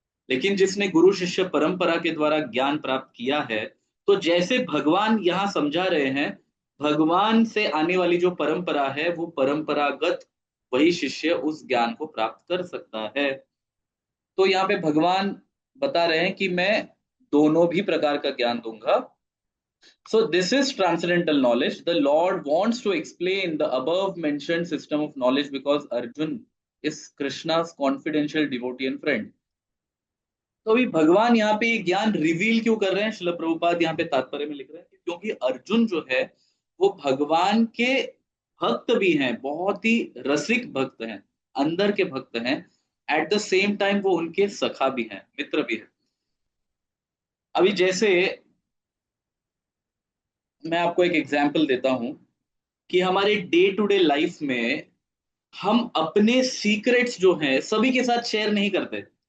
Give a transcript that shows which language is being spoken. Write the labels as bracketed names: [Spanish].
[Hindi] लेकिन जिसने गुरु शिष्य परंपरा के द्वारा ज्ञान प्राप्त किया है, तो जैसे भगवान यहां समझा रहे हैं, भगवान से आने वाली जो परंपरा है वो परंपरागत वही शिष्य उस ज्ञान को प्राप्त कर सकता है। तो यहाँ पे भगवान बता रहे हैं कि मैं दोनों भी प्रकार का ज्ञान दूंगा। [English] So this is transcendental knowledge. The Lord wants to explain the above mentioned system of knowledge because Arjun is Krishna's confidential devotee and friend. [Hindi] तो अभी भगवान यहाँ पे ये ज्ञान रिवील क्यों कर रहे हैं? श्रील प्रभुपाद यहाँ पे तात्पर्य में लिख रहे हैं कि क्योंकि अर्जुन जो है वो भगवान के भक्त भी हैं, बहुत ही रसिक भक्त हैं, अंदर के भक्त हैं। [English] at the same time [Hindi] वो उनके सखा भी हैं, मित्र भी हैं। अभी जैसे मैं आपको एक एग्जाम्पल देता हूं कि हमारे [English] day to day life [Hindi] में हम अपने सीक्रेट्स जो हैं सभी के साथ शेयर नहीं करते।